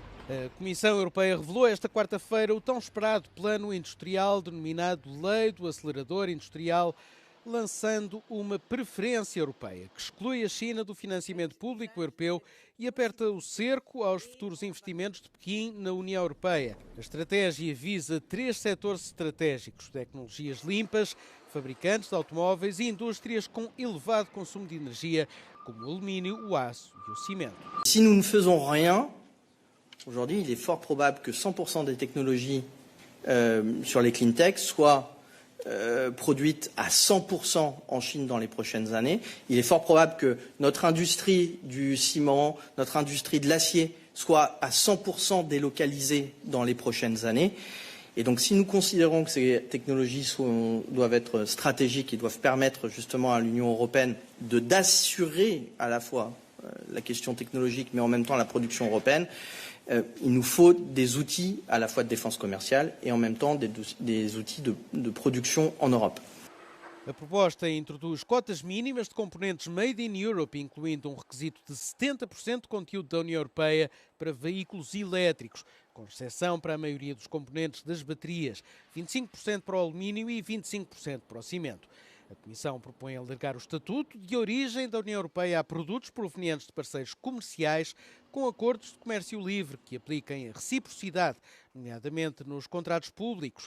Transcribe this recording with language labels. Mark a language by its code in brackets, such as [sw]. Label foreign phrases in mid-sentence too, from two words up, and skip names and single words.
[pt] A Comissão Europeia revelou esta quarta-feira o tão esperado plano industrial denominado Lei do Acelerador Industrial, lançando uma preferência europeia que exclui a China do financiamento público europeu e aperta o cerco aos futuros investimentos de Pequim na União Europeia. A estratégia visa 3 setores estratégicos: tecnologias limpas, fabricantes de automóveis e indústrias com elevado consumo de energia, como o alumínio, o aço e o cimento. [fr] Si nous ne faisons rien, aujourd'hui, il est fort probable que 100% des technologies sur les [en] clean tech [fr] soient produites à 100% en Chine dans les prochaines années. Il est fort probable que notre industrie du ciment, notre industrie de l'acier soit à 100% délocalisée dans les prochaines années. Et donc si nous considérons que ces technologies doivent être stratégiques et doivent permettre justement à l'Union européenne d'assurer à la fois la question technologique mais en même temps la production européenne, il nous faut des outils à la fois de défense commerciale et en même temps des outils de production en Europe. [pt] A proposta introduz cotas mínimas de componentes [en] made in Europe, [pt] incluindo um requisito de 70% de conteúdo da União Europeia para veículos elétricos, com exceção para a maioria dos componentes das baterias, 25% para o alumínio e 25% para o cimento. A Comissão propõe alargar o estatuto de origem da União Europeia a produtos provenientes de parceiros comerciais com acordos de comércio livre que apliquem a reciprocidade, nomeadamente nos contratos públicos.